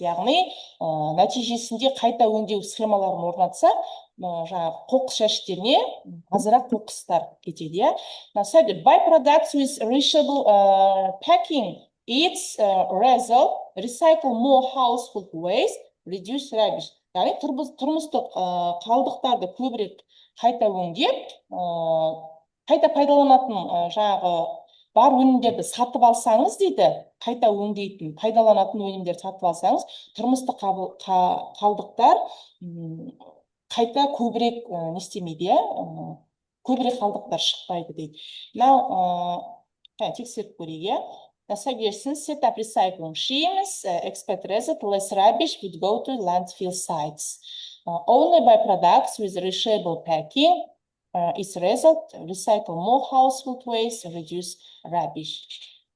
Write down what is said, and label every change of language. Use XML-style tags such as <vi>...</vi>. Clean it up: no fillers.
<kk>Яғни, нәтижесінде қайта өңдеу схемаларын орнатса, қоқыс жәшіктеріне азырақ қоқыстар кетеді.</kk> <en>Now, buy products with reusable packing. Its result, recycle more household waste, reduce rubbish.</en> <kk>Яғни тұрмыстық қалдықтарды көбірек қайта өңдеп, қайта пайдаланатын бар өнімдерді сатып алсаңыз дейді, қайта өңдейтін, пайдаланатын өнімдерді сатып алсаңыз, тұрмыстық қалдықтар қайта көбірек нестемейді, көбірек қалдықтар шықпайды дейді.</kk> <en>Now,</en> <kk>тексеріп көрейік.</kk> <en>The suggestions: set up recycling schemes, expect result, less rubbish would go to landfill sites. Only buy products with reusable packing. Its result: recycle more household waste, reduce rubbish.</en>